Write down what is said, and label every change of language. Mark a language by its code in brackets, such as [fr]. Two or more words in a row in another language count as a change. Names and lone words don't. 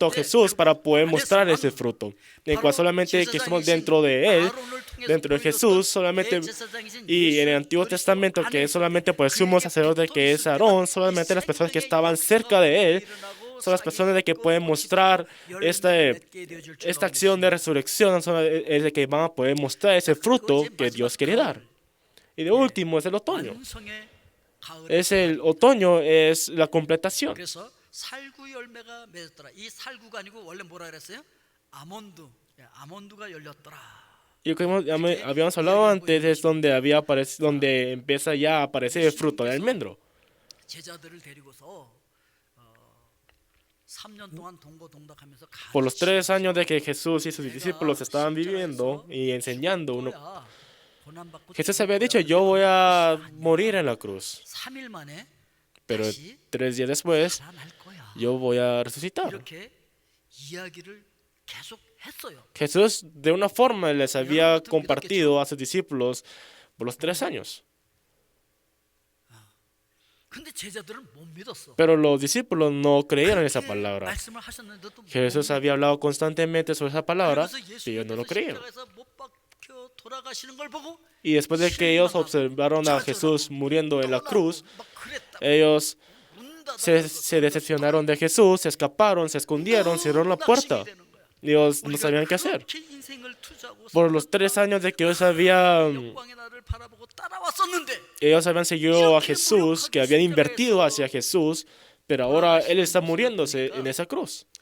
[es] a Jesús para poder mostrar ese fruto, en cual solamente que estamos dentro de Él, dentro de Jesús, solamente, y en el Antiguo Testamento, que es solamente por el sumo sacerdote que es Aarón, solamente las personas que estaban cerca de Él, son las personas de que pueden mostrar esta acción de resurrección, es de que van a poder mostrar ese fruto que Dios quiere dar. Y de último es el otoño. El otoño es la completación. [ko] 그래서 살구 열매가 맺었더라. 이 살구가 아니고 원래 뭐라 그랬어요? 아몬드가 열렸더라. [es] Y como habíamos hablado antes, es donde donde empieza ya a aparecer el fruto del almendro. [ko] 제자들을 데리고서 3년 동안 동고동락하면서 [es] Por los 3 años de que Jesús y sus discípulos estaban viviendo y enseñando Jesús había dicho, yo voy a morir en la cruz, [ko] 3일 만에 [es] pero [ko] 다시 [es] 3 días después [ko] 살아날 거야. [es] yo voy a resucitar. [ko] 이렇게 이야기를 계속 했어요. [es] Jesús de una forma les había compartido a sus discípulos por los 3 años. [ko] 근데 제자들은 못 믿었어. [es] Pero los discípulos no creyeron esa palabra. [ko] 말씀을 하셨는데도 [es] Jesús había hablado constantemente sobre esa palabra y ellos no lo creyeron. [ko] 못 박혀 돌아가시는 걸 보고 [es] Y después de que ellos observaron a Jesús muriendo en la cruz, [ko] 막 그랬다. [es] ellos se decepcionaron de Jesús, se escaparon, se escondieron, cerraron la puerta. Ellos no sabían qué hacer. Por los 3 años de que ellos habían seguido a Jesús, que habían invertido hacia Jesús, pero ahora Él está muriéndose en esa cruz.